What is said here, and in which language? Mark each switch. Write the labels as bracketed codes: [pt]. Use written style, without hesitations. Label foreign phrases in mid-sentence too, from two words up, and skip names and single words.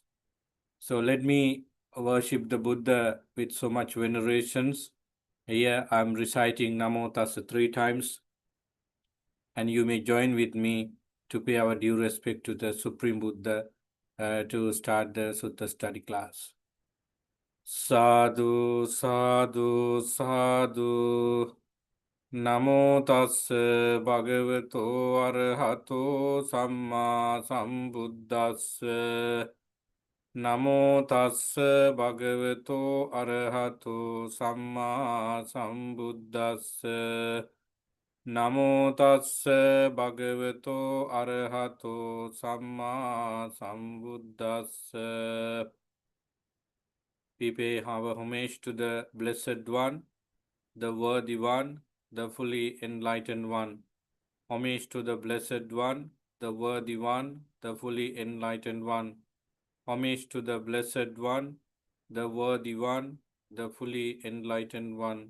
[en] So let me worship the Buddha with so much venerations. Here I'm reciting Namo Tassa 3 times, and you may join with me to pay our due respect to the Supreme Buddha to start the Sutta study class. [pi] Sadhu, sadhu, sadhu. Namo tassa bhagavato arahato samma sambuddhassa. Namo tassa bhagavato arahato samma sambuddhassa. Namo tassa bhagavato arahato samma sambuddhassa. [en] We pay our homage to the Blessed One, the Worthy One, the fully enlightened one. Homage to the Blessed One, the Worthy One, the fully enlightened one. Homage to the Blessed One, the Worthy One, the fully enlightened one.